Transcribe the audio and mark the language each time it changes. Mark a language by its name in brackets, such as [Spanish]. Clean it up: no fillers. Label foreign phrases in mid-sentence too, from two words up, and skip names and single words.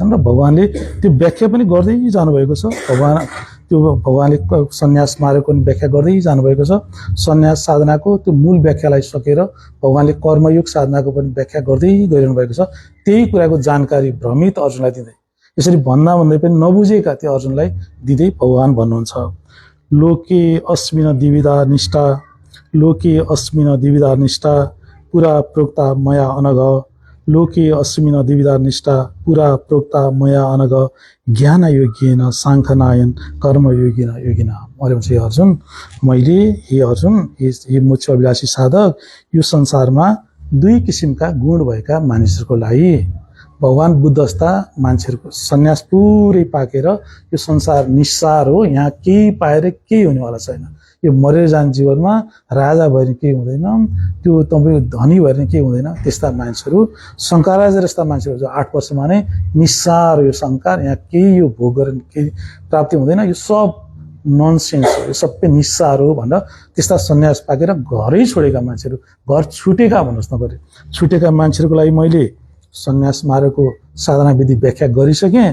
[Nepali] र भगवानले त्यो व्याख्या पनि गर्दै जानुभएको छ। भगवानले सन्यास मार्गको पनि व्याख्या गर्दै जानुभएको छ। सन्यास साधनाको त्यो मूल व्याख्यालाई सकेर भगवानले कर्मयोग साधनाको पनि व्याख्या गर्दै गइरहनु भएको छ। त्यही कुराको जानकारी भ्रमित अर्जुनलाई दिँदै, यसरी भन्दा भन्दै पनि नबुझेका त्यो अर्जुनलाई दिँदै भगवान भन्नुहुन्छ, [Sanskrit] लोके अस्मिन द्विविधा निष्ठा, लोके अस्मिन द्विविधा निष्ठा पुरा प्रोक्ता मया अनघ, लोके अस्मिन द्विविधा निष्ठा पुरा प्रोक्ता मया अनघ, ज्ञान योगेन साङ्खनायन कर्म योगिन योगिना। [Nepali] मैले भन्छ, हे अर्जुन, मैले, हे अर्जुन, हे मोक्ष अभिलाषी साधक, यो संसारमा 2 किसिमका गुण भएका मानिसहरूको लागि, भगवान बुद्ध जस्ता मान्छेहरूको सन्यास पुरै पाकेर यो संसार निस्सार हो, यहाँ केही पाएर केही हुनेवाला छैन, यो मरेर जाने जीवनमा राजा भएर केही हुँदैन, त्यो तपाईँ धनी भएर केही हुँदैन, त्यस्ता मान्छेहरू, शङ्कराचार्य जस्ता मान्छेहरू जो 8 वर्षमा नै निस्सार हो यो संसार, यहाँ केही यो भोग गरेर केही प्राप्ति हुँदैन, यो सब ननसेन्स हो, यो सबै निस्सार हो भनेर त्यस्ता सन्यास पाकेर घरै छोडेका मान्छेहरू, घर छुटेका भन्नुहोस् न, गरे छुटेका मान्छेहरूको लागि मैले सन्यास मार्गको साधना विधि व्याख्या गरिसकेँ।